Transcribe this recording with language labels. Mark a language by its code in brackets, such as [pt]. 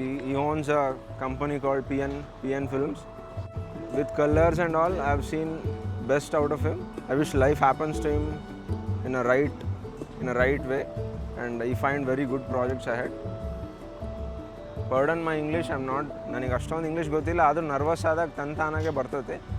[en] ಈ owns a company called PN Films. With colors and all, I have seen best out of him. I wish life happens to him in a right way, and I find very good projects ahead. Pardon my English, [kn] ನನಗೆ ಅಷ್ಟೊಂದು English ಗೊತ್ತಿಲ್ಲ, ಆದರೂ nervous ಆದಾಗ ತಾನಾಗೆ ಬರ್ತೈತೆ.